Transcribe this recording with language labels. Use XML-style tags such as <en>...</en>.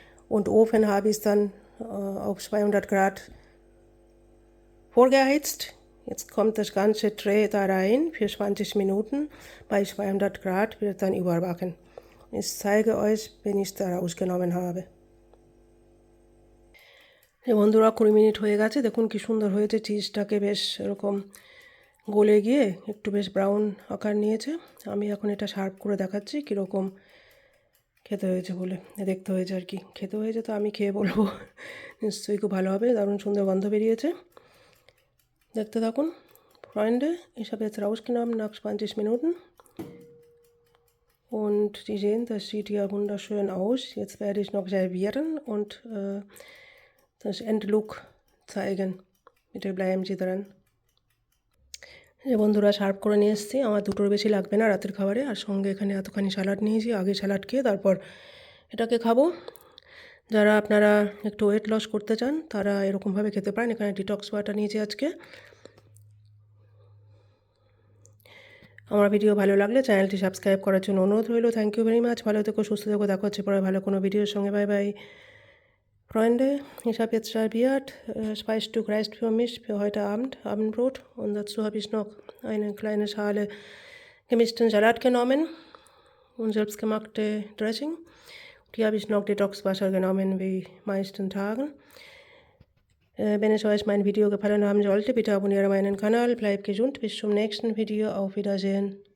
<de>Und Ofen habe ich dann auf 200 Grad vorgeheizt. Jetzt kommt das ganze Tray da rein für 20 Minuten. Bei 200 Grad wird dann überbacken. Ich zeige euch, wenn ich es da rausgenommen habe.</de> <bn>বন্ধুরা, 20 minute হয়ে গেছে। দেখুন কি সুন্দর হয়েছে। চিজটাকে বেশ এরকম গলে গিয়ে একটু বেশ ব্রাউন আকার নিয়েছে। আমি এখন এটা সার্ভ করে দেখাচ্ছি কীরকম খেতে হয়েছে বলে, দেখতে হয়েছে আর কি। খেতে হয়েছে তো আমি খেয়ে বলবো, নিশ্চয়ই খুব ভালো হবে। দারুণ সুন্দর গন্ধ বেরিয়েছে। দেখতে থাকুন।</bn> <de>Freunde, ich habe jetzt rausgenommen nach 20 Minuten. Und Sie sehen, das sieht ja wunderschön aus. Jetzt werde ich noch servieren und das Endlook zeigen. Bitte bleiben Sie dran.</de> <bn>যে বন্ধুরা, সার্ভ করে নিয়ে এসেছি। আমার দুটোর বেশি লাগবে না রাতের খাবারে। আর সঙ্গে এখানে এতখানি স্যালাড নিয়েছি। আগে স্যালাড খেয়ে তারপর এটাকে খাবো। যারা আপনারা একটু ওয়েট লস করতে চান তারা এরকমভাবে খেতে পারেন। এখানে ডিটক্স ওয়াটার নিয়েছি আজকে। আমার ভিডিও ভালো লাগলে চ্যানেলটি সাবস্ক্রাইব করার জন্য অনুরোধ রইল।</bn> <en>Thank you very much.</en> <bn>ভালো থেকো, সুস্থ থেকো। দেখা হচ্ছে পরে ভালো কোনো ভিডিওর সঙ্গে। Bye bye.</bn> <de>Freunde, ich habe jetzt serviert 2 Stück Reis für mich für heute Abend, Abendbrot. Und dazu habe ich noch eine kleine Schale gemischten Salat genommen und selbstgemachte Dressing. Die habe ich noch Detoxwasser genommen, wie meisten Tagen. Wenn es euch mein Video gefallen haben sollte, bitte abonniere meinen Kanal. Bleibt gesund. Bis zum nächsten Video. Auf Wiedersehen.</de>